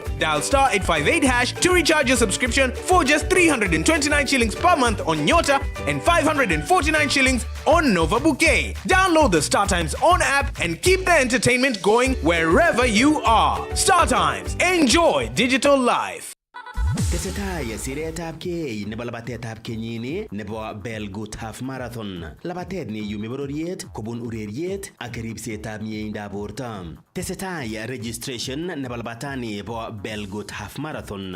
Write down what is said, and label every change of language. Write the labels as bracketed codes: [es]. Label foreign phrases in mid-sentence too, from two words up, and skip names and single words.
[en] Dial star 858# to recharge your subscription for just 329 shillings per month on Nyota and 549 shillings on Nova Bouquet. Download the Star Times On app and keep the entertainment going wherever you are. Star Times. Enjoy digital life. [kln] Tesetai siretab kei nebo labatetab kenyini nebo Belgut Half Marathon. Labatet ni yumi bororiet kobun ureriet ak ribsetab mieindoab borto. Tesetai registration nebo labatani bo Belgut Half Marathon.